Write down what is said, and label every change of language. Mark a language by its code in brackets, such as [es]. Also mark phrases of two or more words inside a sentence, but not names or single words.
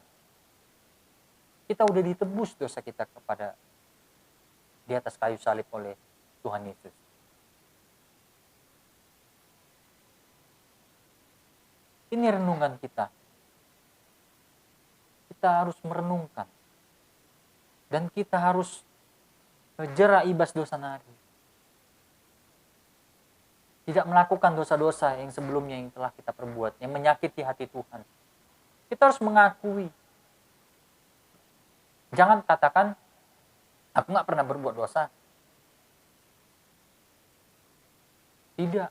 [id] Kita udah ditebus dosa kita kepada di atas kayu salib oleh Tuhan Yesus. Ini renungan kita. Kita harus merenungkan. Dan kita harus [btx] jera ibas dosa nari. [id] Tidak melakukan dosa-dosa yang sebelumnya yang telah kita perbuat, yang menyakiti hati Tuhan. Kita harus mengakui. Jangan katakan, aku nggak pernah berbuat dosa. Tidak.